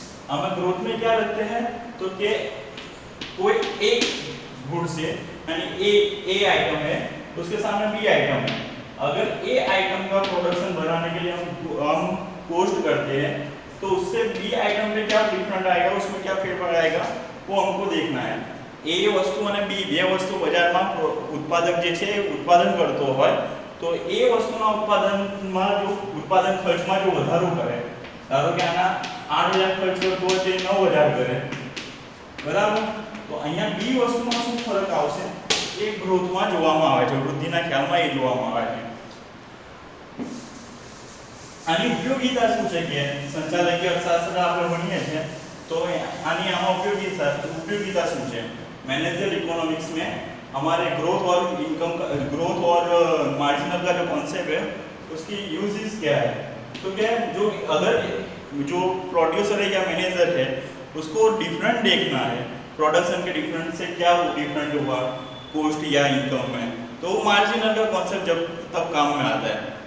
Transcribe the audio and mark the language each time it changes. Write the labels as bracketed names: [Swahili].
[Hindi] हमें ग्रोथ में क्या रखते हैं, तो कि कोई एक गुड से, यानी ए आइटम है उसके सामने बी आइटम है। अगर ए आइटम का प्रोडक्शन बनाने के लिए हम कॉस्ट करते हैं तो उससे बी आइटम पे क्या डिफरेंट आएगा, उसमें क्या फेरफार आएगा वो हमको देखना है। [Gujarati] ए वस्तु અને બી બે વસ્તુ બજારમાં ઉત્પાદક જે છે ઉત્પાદન કરતો હોય તો એ વસ્તુના ઉત્પાદનમાં જો ઉત્પાદન ખર્ચમાં જો વધારો કરે, ધારો કે આના 8000 ખર્ચ કરતો હોય તે 9000 કરે, બરાબર। તો અહીંયા બી વસ્તુમાં શું ફરક આવશે, એ ગ્રોથમાં જોવામાં આવે છે, વૃદ્ધિના ખ્યાલમાં એ જોવામાં આવે છે. આની ઉપયોગિતા શું છે કે સંચાલકીય અર્થશાસ્ત્ર આપણે ભણીએ છીએ तो आनी आमा उपयोगिता શું છે? [Hindi] मैनेजर इकोनॉमिक्स में हमारे ग्रोथ और इनकम का ग्रोथ और मार्जिनल का जो कॉन्सेप्ट है उसकी यूजेस क्या है? तो क्या है, जो अगर जो प्रोड्यूसर है या मैनेजर है उसको डिफरेंट देखना है, प्रोडक्शन के डिफरेंट से क्या डिफरेंट हुआ कॉस्ट या इनकम में, तो मार्जिनल का कॉन्सेप्ट जब तब काम में आता है.